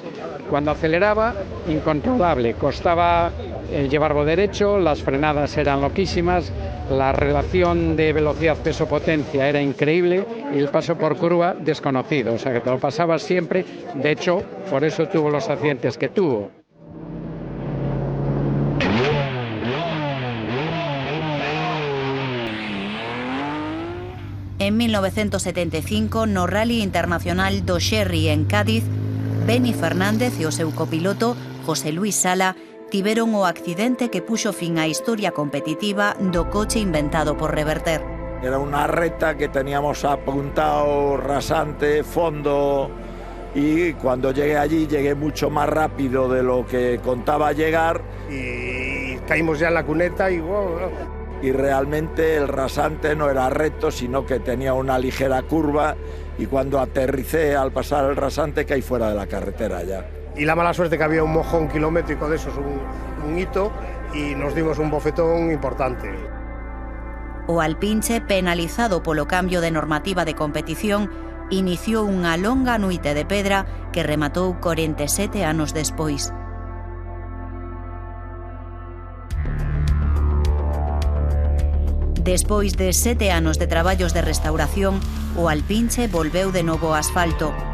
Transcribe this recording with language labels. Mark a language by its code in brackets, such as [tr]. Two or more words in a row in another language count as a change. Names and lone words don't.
[es] Cuando aceleraba, incontrolable, costaba llevarlo derecho, las frenadas eran loquísimas, la relación de velocidad peso-potencia era increíble y el paso por curva desconocido, o sea que te lo pasabas siempre, de hecho, por eso tuvo los accidentes que tuvo. [gl] En 1975, no Rally Internacional do Xerri en Cádiz, Beni Fernández e o seu copiloto, José Luis Sala, tiveron o accidente que puxo fin á historia competitiva do coche inventado por Reverter. [es] Era una recta que teníamos apuntado rasante, fondo, y cuando llegué allí llegué mucho más rápido de lo que contaba llegar. Y caímos ya en la cuneta y wow. Y realmente el rasante no era recto, sino que tenía una ligera curva, y cuando aterricé al pasar el rasante caí fuera de la carretera ya. Y la mala suerte que había un mojón kilométrico de esos, un hito, y nos dimos un bofetón importante. [gl] O Alpinche, penalizado polo cambio de normativa de competición, iniciou unha longa noite de pedra que rematou 47 anos despois. Despois de 7 anos de traballos de restauración, o Alpinche volveu de novo ao asfalto.